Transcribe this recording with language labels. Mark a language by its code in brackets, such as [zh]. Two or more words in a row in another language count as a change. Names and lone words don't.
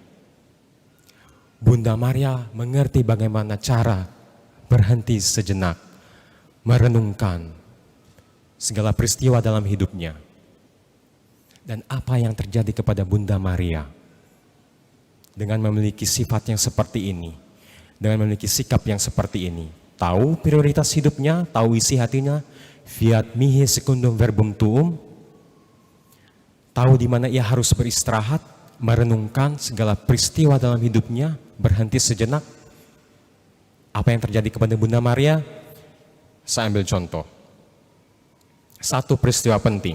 [id] Bunda Maria mengerti bagaimana cara berhenti sejenak, merenungkan segala peristiwa dalam hidupnya. Dan apa yang terjadi kepada Bunda Maria dengan memiliki sifat yang seperti ini, dengan memiliki sikap yang seperti ini. Tahu prioritas hidupnya, tahu isi hatinya, [la] fiat mihi secundum verbum tuum. [id] Tahu di mana ia harus beristirahat, merenungkan segala peristiwa dalam hidupnya, berhenti sejenak. Apa yang terjadi kepada Bunda Maria? Saya ambil contoh. Satu peristiwa penting.